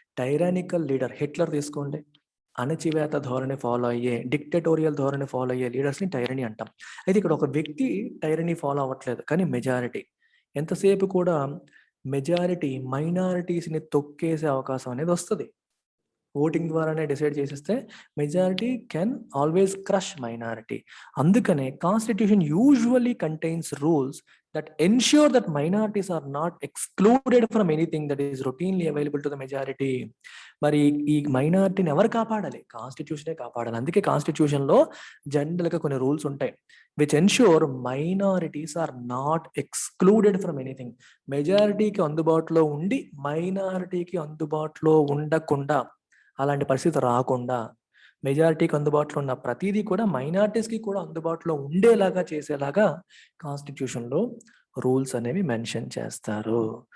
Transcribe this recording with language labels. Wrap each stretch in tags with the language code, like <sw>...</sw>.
<te>టైరానికల్ leader, Hitler తీసుకోండి, అణచివేత ధోరణి ఫాలో అయ్యే, డిక్టటోరియల్ ధోరణి ఫాలో అయ్యే లీడర్స్ని టైరనీ అంటాం. అయితే ఇక్కడ ఒక వ్యక్తి టైరనీ ఫాలో అవ్వట్లేదు, కానీ మెజారిటీ ఎంతసేపు కూడా మెజారిటీ మైనారిటీస్ని తొక్కేసే అవకాశం అనేది వస్తుంది. ఓటింగ్ ద్వారానే డిసైడ్ చేసేస్తే</te> <en>Majority can always crush minority. అందుకనే constitution usually contains rules that ensure that minorities are not excluded from anything that is routinely available to the majority.</en> <te>మరి ఈ మైనారిటీని ఎవరు కాపాడాలి, కాన్స్టిట్యూషనే కాపాడాలి. అందుకే కాన్స్టిట్యూషన్లో జనరల్గా కొన్ని రూల్స్ ఉంటాయి</te> <en>Which ensure minorities are not excluded from anything.</en> <te>మెజారిటీకి అందుబాటులో ఉండి మైనారిటీకి అందుబాటులో ఉండకుండా, అలాంటి పరిస్థితి రాకుండా మెజారిటీకి అందుబాటులో ఉన్న ప్రతిదీ కూడా మైనారిటీస్కి కూడా అందుబాటులో ఉండేలాగా చేసేలాగా కాన్స్టిట్యూషన్లో రూల్స్ అనేవి మెన్షన్ చేస్తారు.</te>